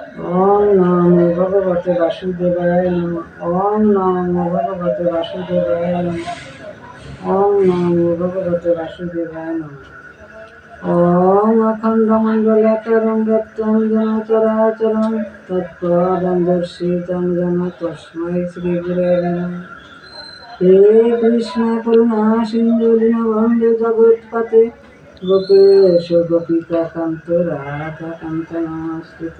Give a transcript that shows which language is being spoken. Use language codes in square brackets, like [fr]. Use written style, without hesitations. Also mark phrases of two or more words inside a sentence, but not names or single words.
[sa] ওম নমো ভগবতে বাসুদেবায় নমঃ। ওম নমো ভগবতে বাসুদেবায় নমঃ। ওম নমো ভগবতে বাসুদেবায় নমঃ। ওম অখণ্ডমণ্ডলাকারং ব্যক্তং যেন চরাচরং তৎপদং দর্শিতং যেন তস্मै শ্রীগুরবে নমঃ। হে কৃষ্ণ করুণা সিন্ধু দীনবন্ধু জগৎপতে গোপেশ গোপিকাকান্ত রাধাকান্ত নমস্তুতে।